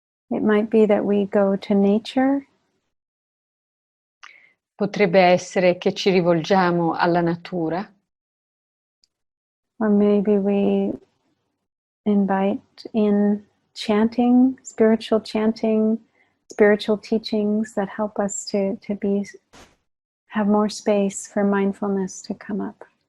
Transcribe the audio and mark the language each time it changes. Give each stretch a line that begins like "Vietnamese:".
English: It might be that we go to nature.
Italian: Potrebbe essere che ci rivolgiamo alla natura.
English: Or maybe we invite in chanting, spiritual teachings that help us to have more space for mindfulness to come up.